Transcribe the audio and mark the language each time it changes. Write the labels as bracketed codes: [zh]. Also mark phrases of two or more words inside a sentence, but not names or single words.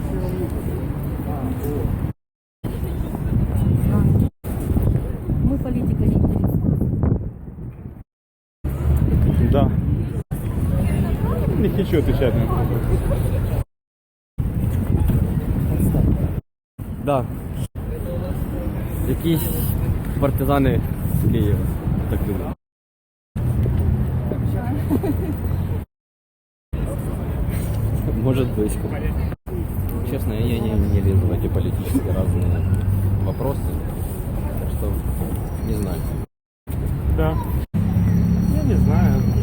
[ru] Мы политикой не интересуемся. Да. Не хочу отвечать на этот вопрос. Да. [uk] Якісь партизани з Києва, так думаю. [ru] Может быть. Честно, я не лезу в эти политические разные вопросы, так что не знаю. Да. Я не знаю.